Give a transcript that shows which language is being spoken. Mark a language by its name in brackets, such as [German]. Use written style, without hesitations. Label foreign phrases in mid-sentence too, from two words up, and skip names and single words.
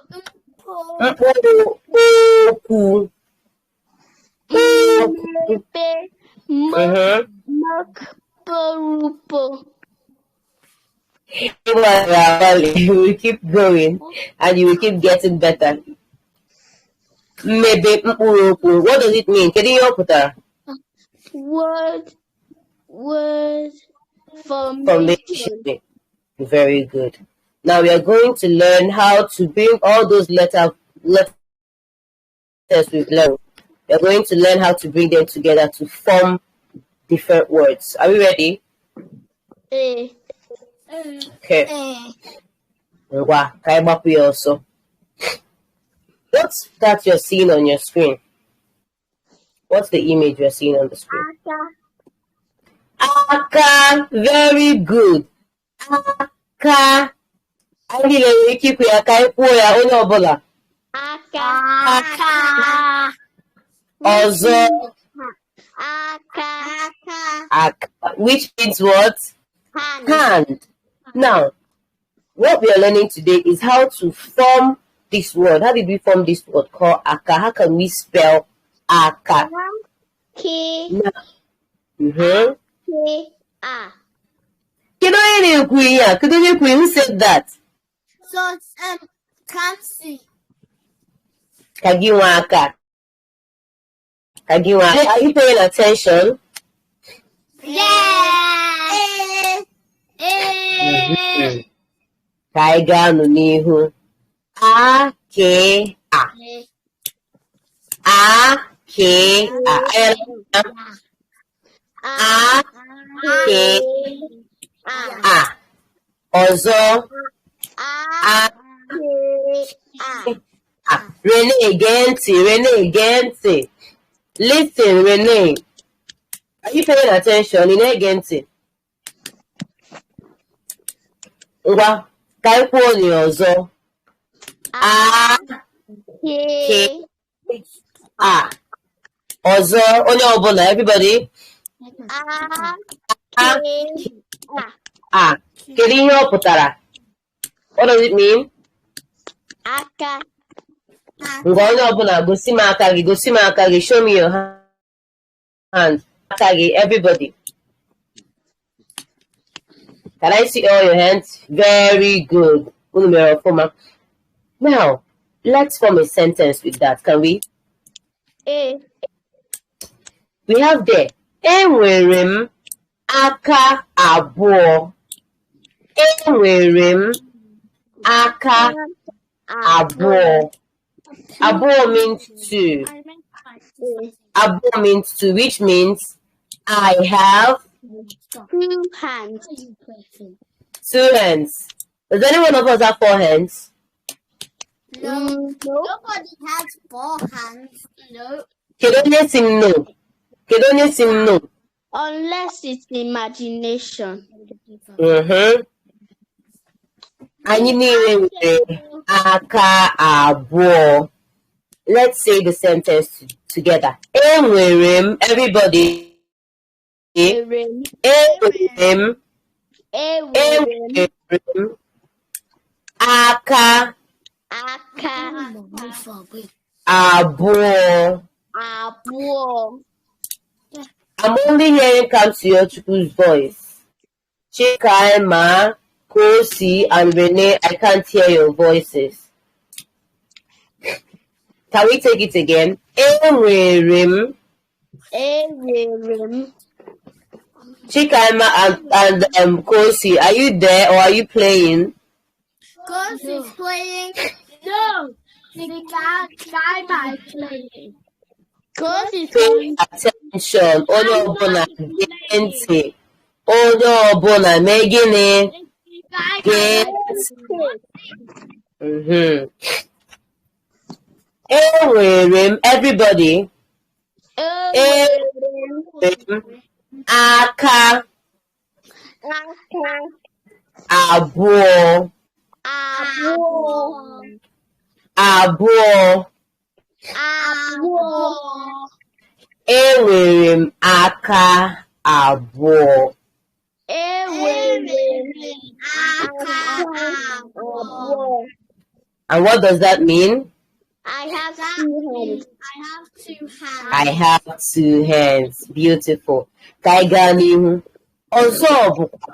[Igbo] Mkpuruokwu. Mkpuruokwu. [English] We keep going and you will keep getting better. [Igbo] Mmebe Mkpuruokwu. [English] What does it mean? [Igbo] Kedu ihe ọ pụtara? [English] Word Formation. Very good. Now we are going to learn how to bring all those letters we've learned. We are going to learn how to bring them together to form different words. Are we ready? Okay. Also. What's that you're seeing on your screen? What's the image you're seeing on the screen? Aka. Very good. [Igbo] Aka. Anyị na-enwe ike ikwu ya ka anyị kwuo ya onye ọbụla. Aka. Ọzọ. Aka. [English] Which means what? Hand. Now, what we are learning today is how to form this word. How did we form this word called aka? How can we spell aka? [Igbo] Kedu onye na-ekwu ihe a? Kedu onye ekwu? [English] Who said that? So it's can't see. [Igbo] Ka gị nwe aka. Ka gị nwe aka. [English] Are you paying attention? Yeah. [Igbo] Ka anyị gaa n'ihu. A-ke-a. A-ke-a. A-ke-a. Ọzọ. Renee, gee ntị. [English] Listen, Renee. Are you paying attention? [Igbo] Ị na-ege ntị? Ngwa, ka anyị kwuo onye ọzọ. A. Ọzọ, onye ọbụla, everybody. A. Kedu ihe ọ pụtara? [English] What does it mean? [Igbo] Aka. Ngwa onye ọbụla gosi m aka gị, [English] show me your hand. [Igbo] Aka gị, [English] everybody. Can I see all your hands? Very good. Now, let's form a sentence with that, can we? We have there, [Igbo] enwere m aka abụọ. Enwere m aka abụọ. [English] Abụọ means two. Abụọ means two, which means I have 2 hands. 2 hands. Does any one of us have 4 hands? No. Nobody has 4 hands. No. [Igbo] Kedu onye si m no? [English] Unless it's imagination. [Igbo] Anyị niile nwere aka abụọ. [English] Let's say the sentence together. [Igbo] Enwere m, everybody. Enwere m aka abụọ. [English] I'm only hearing Kamsiyochukwu's voice. Chika, Emma, Kosi, and Renee, I can't hear your voices. Can we take it again? [Igbo] Enwere Ewerim. [English] Chikaima and Kosi, are you there or are you playing? Kosi is playing. No. The guy playing. Kosi is Pay playing. attention. [Igbo] Onye ọbụla gee ntị. Onye ọbụla mee gịnị? Gee ntị. Enwere m everybody. Enwere m aka abụọ. Enwere m aka abụọ. [English] And what does that mean? I have 2 hands. I have 2 hands. Beautiful. [Igbo] Ka anyị gaa n'ihu. Ọzọ bụkwa.